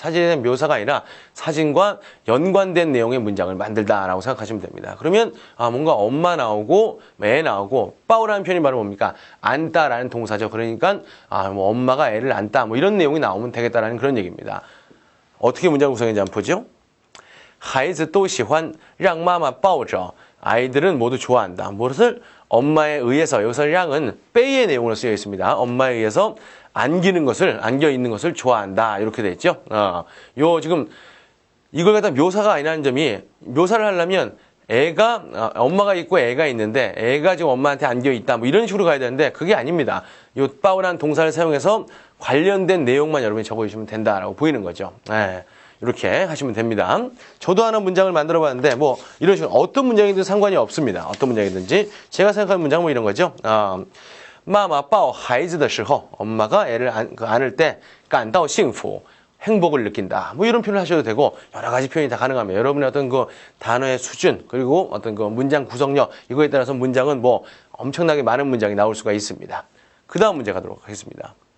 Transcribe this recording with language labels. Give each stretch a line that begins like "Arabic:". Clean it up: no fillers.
Korean: 사진에 대한 묘사가 아니라 사진과 연관된 내용의 문장을 만들다라고 생각하시면 됩니다. 그러면 뭔가 엄마 나오고 애 나오고 빠오라는 표현이 바로 뭡니까? 안다라는 동사죠. 그러니까 뭐 엄마가 애를 안다 뭐 이런 내용이 나오면 되겠다라는 그런 얘기입니다. 어떻게 문장 구성했는지 한번 보죠.
Chinese: 孩子都喜欢让妈妈抱着
Korean: 아이들은 모두 좋아한다. 무엇을? 엄마에 의해서 여기서 량은 빼의 내용으로 쓰여 있습니다. 엄마에 의해서 안겨 있는 것을 좋아한다. 이렇게 돼 있죠. 요 지금 이걸 갖다 묘사가 아니라는 점이 묘사를 하려면 애가 엄마가 있고 애가 있는데 애가 지금 엄마한테 안겨 있다. 뭐 이런 식으로 가야 되는데 그게 아닙니다. 요 빠오라는 동사를 사용해서 관련된 내용만 여러분이 적어주시면 된다라고 보이는 거죠. 이렇게 하시면 됩니다. 저도 하나 문장을 만들어 봤는데 뭐 이런 식으로 어떤 문장이든 상관이 없습니다. 어떤 문장이든지 제가 생각하는 문장은 뭐 이런 거죠.
Chinese: 妈妈抱孩子的时候
Korean: 엄마가 애를 안을 때
Chinese: 感到幸福
Korean: 행복을 느낀다. 뭐 이런 표현을 하셔도 되고 여러 가지 표현이 다 가능합니다. 여러분의 어떤 그 단어의 수준 그리고 어떤 그 문장 구성력 이거에 따라서 문장은 뭐 엄청나게 많은 문장이 나올 수가 있습니다. 그 다음 문제 가도록 하겠습니다.